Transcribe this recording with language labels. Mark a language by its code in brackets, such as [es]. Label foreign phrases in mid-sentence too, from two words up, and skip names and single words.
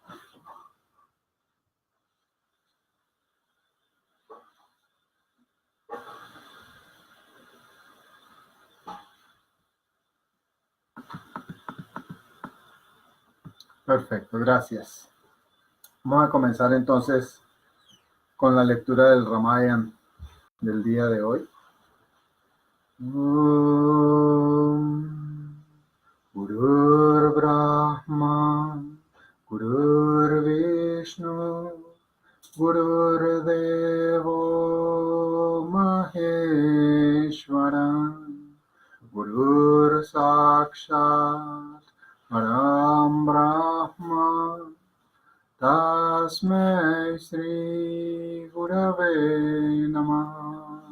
[es] Perfecto, gracias. Vamos a comenzar entonces con la lectura del Ramayana del día de hoy. [sa] गुरुर् ब्रह्मा गुरुर् विष्णु गुरुर् देवो महेश्वर गुरुर् साक्षात् परम् ब्रह्म तस्मै श्री गुरवे नमः.